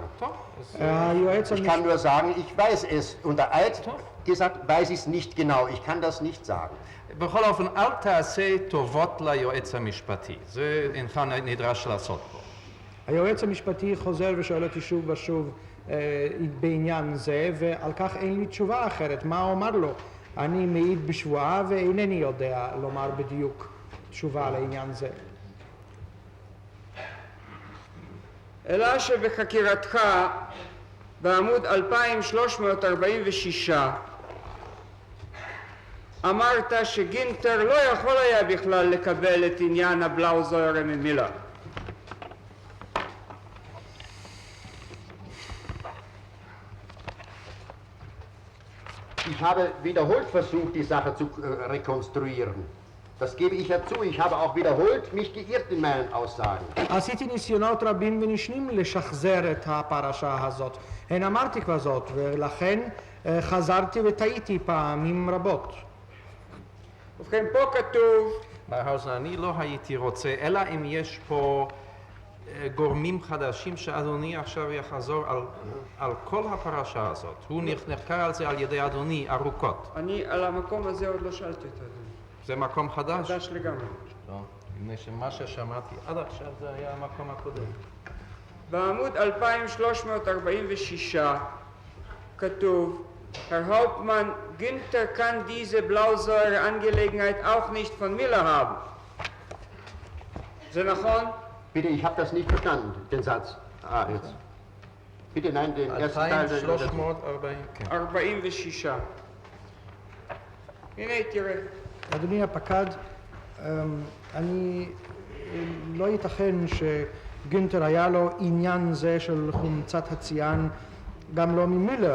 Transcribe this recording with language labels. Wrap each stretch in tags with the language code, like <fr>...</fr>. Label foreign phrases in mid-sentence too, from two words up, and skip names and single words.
<de>Ich kann nur sagen, ich weiß es. Unter Eid gesagt, weiß ich es nicht genau. Ich kann das nicht sagen.</de> <he>בכל אופן, אל תעשה טובות ליועץ המשפטי. זה אינך נדרש לעשות פה. היועץ המשפטי חוזר ושואל אותי שוב ושוב בעניין זה, ועל כך אין לי תשובה אחרת. מה אומר לו? אני מעיד בשבועה ואינני יודע לומר בדיוק תשובה על העניין זה. אלא שבחקירתך בעמוד 2346 אמרת שגינטר לא יכול היה בכלל לקבל את עניין הבלאוזויר ממילא.</he> <de>Ich habe wiederholt versucht, die Sache zu rekonstruieren. Das gebe ich ja zu. Ich habe auch wiederholt mich geirrt in meinen Aussagen.</de> <he>עשיתי ניסיונות רבים ונשנים לשחזר את הפרשה הזאת. הן אמרתי כבר זאת, ולכן חזרתי וטעיתי פעמים רבות. ובכן, פה כתוב... בהאוזן, אני לא הייתי רוצה, אלא אם יש פה גורמים חדשים שאדוני עכשיו יחזור על כל הפרשה הזאת. הוא נחקר על זה על ידי אדוני ארוכות. אני על המקום הזה עוד לא שאלתי אותו, אדוני. זה מקום חדש? חדש לגמרי. לא, מפני שמה ששמעתי עד עכשיו זה היה המקום הקודם. בעמוד 2346 כתוב,</he> <de>Herr Hauptmann, Günther kann diese Blausäure-Angelegenheit auch nicht von Miller haben.</de> <he>זה נכון?</he> <de>Bitte, ich habe das nicht verstanden, den Satz. Jetzt. Bitte, nein, den ersten Teil. 2340,</de> <he>כן. 46. הנה תראה. אדוני הפקד, לא ייתכן שגינטר היה לו עניין זה של חומצת הציאן, גם לא ממילר.</he>